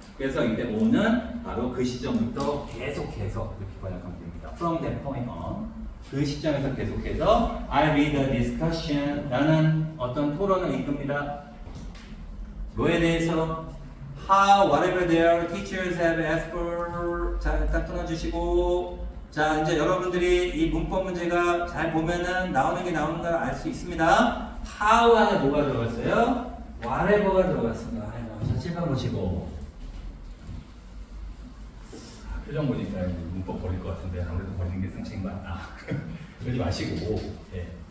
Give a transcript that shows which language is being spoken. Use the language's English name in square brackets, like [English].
[Korean] 그래서 이때 on은 바로 그 시점부터 계속해서 이렇게 번역하면 됩니다. [English] From that point on. [Korean] 그 시점에서 계속해서 [English] I read a discussion. [Korean] 나는 어떤 토론을 이끕니다. 뭐에 대해서? [English] How, whatever their teachers have asked for. [Korean] 자, 일단 끊어주시고. 자, 이제 여러분들이 이 문법 문제가 잘 보면은 나오는 게 나오는 걸 알 수 있습니다. How 안에 뭐가 들어갔어요? whatever가 들어갔습니다. 자, 칠판 보시고. 표정 보니까 문법 버릴 것 같은데 아무래도 버리는 게 상책인 것 같다. 그러지 마시고. 예.